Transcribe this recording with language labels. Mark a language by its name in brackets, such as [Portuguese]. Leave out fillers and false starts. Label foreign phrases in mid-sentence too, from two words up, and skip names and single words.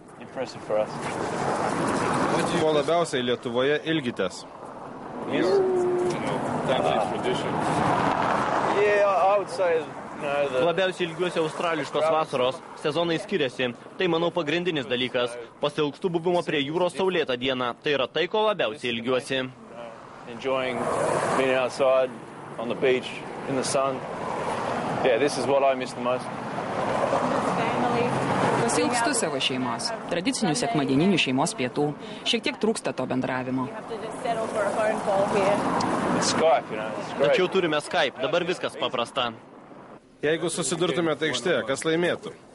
[Lithuanian] Ko labiausiai Lietuvoje ilgitės? Labiausiai ilgiuosi australiškos vasaros. Sezonai skiriasi. Tai, manau, pagrindinis dalykas. Pasiilgstu buvimo prie jūros saulėtą dieną. Tai yra tai, ko labiausiai ilgiuosi. [English] Enjoying being outside on the beach in the sun. Yeah, this is what I miss the most. [Lithuanian] Pasiilgstu savo šeimos. Tradicinių sekmadieninių šeimos pietų. Šiek tiek trūksta to bendravimo. Tačiau turime Skype. Dabar viskas paprasta. Jeigu susidurtumėte aikštėje, kas laimėtų?